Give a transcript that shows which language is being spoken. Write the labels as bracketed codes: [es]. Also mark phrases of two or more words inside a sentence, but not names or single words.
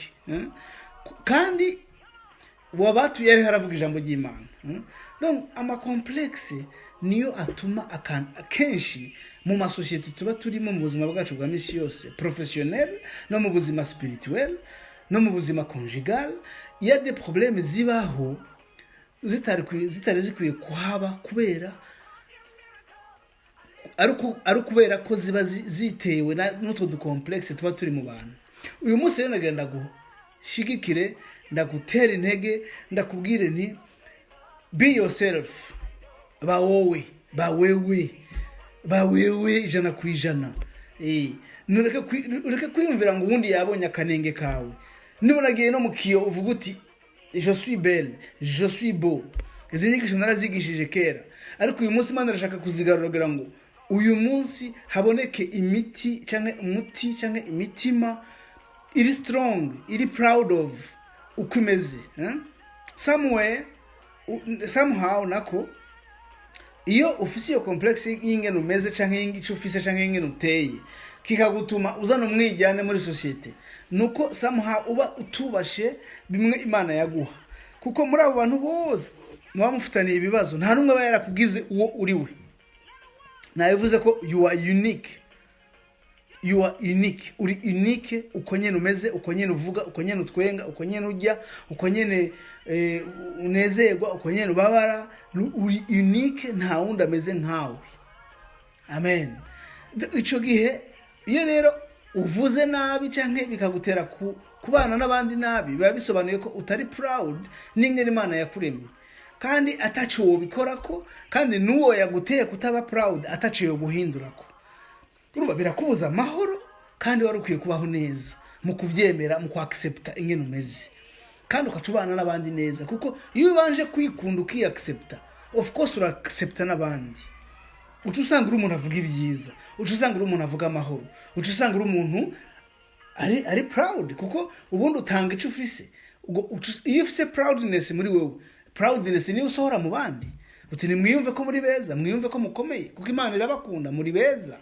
[rn] Kandi wabatu yari haravuga ijambo ry'Imana. Donc ama complexe niyo atuma akenshi mu masosiyete tuba turimo mu buzima bwacu bwa misi yose, professionnel no mu buzima spirituel no mu buzima conjugal, [fr] il y a des problèmes [rn] zibaho zitari zikwiye kuhaba, kubera ari kubera ko ziba zitewe n'utwo ducomplexe tuba turi mu bantu. Uyu munsi rero nagenda gushigikire, ndagutera intege, ndakubwire nti [en] be yourself, [rn] bawewe 100%. Nureke kwiyumvira ngo ubundi yabonye akanenge kawe. Nunagiye no mukiyo uvuga uti [fr] je suis belle, je suis beau. [rn] Izi nyigisho narazigishije kera, ariko uyu munsi Imana arashaka kuzigarurira ngo uyu munsi haboneke imiti cyangwa imitima iri strong, iri [en] proud of [rn] uko imeze. Somehow nako iyo ufise iyo complexe y'ingene umeze canke y'ingico ufise canke y'ingene uteye, kikagutuma uzana umwijyane muri societe, nuko somehow uba utubashe bimwe Imana yaguha. Kuko muri abo bantu bose muba mufitaniye ibibazo, nta numwe aba yarakugize uwo uriwe. Nabivuze ko [en] you are unique. [rn] Uri unique, uko nyene umeze, uko nyene uvuga, uko nyene utwenga, uko nyene ujya, uko nyene unezerwa, uko nyene ubabara. Uri unique, nta wundi ameze nkawe. Amen. Ico gihe iyo rero uvuze nabi canke bikagutera kubana n'abandi nabi, biba bisobanuye ko utari proud n'ingene Imana yakuremye, kandi ataco wobikorako, kandi nuwo yaguteye kutaba proud ataco yo guhindurako. Uruba birakubuza amahoro, kandi wari ukwiye kubaho neza mu kuvyemera, mu accepta ingene umeze, kandi ukacubana n'abandi neza. Kuko iyo ubanje kwikunda ukiaccepta, [en] of course [rn] ura accepta n'abandi. uca usanga uri umuntu avuga ibyiza, uca usanga uri umuntu avuga amahoro, uca usanga uri umuntu ari proud, kuko ubundi utanga icyo ufise. Iyo ufise proudness muri wewe, proudness niyo usohora mu bandi, uti nimwiyumve ko muri beza, mwiyumve ko mukomeye, kuko Imana irabakunda muri beza.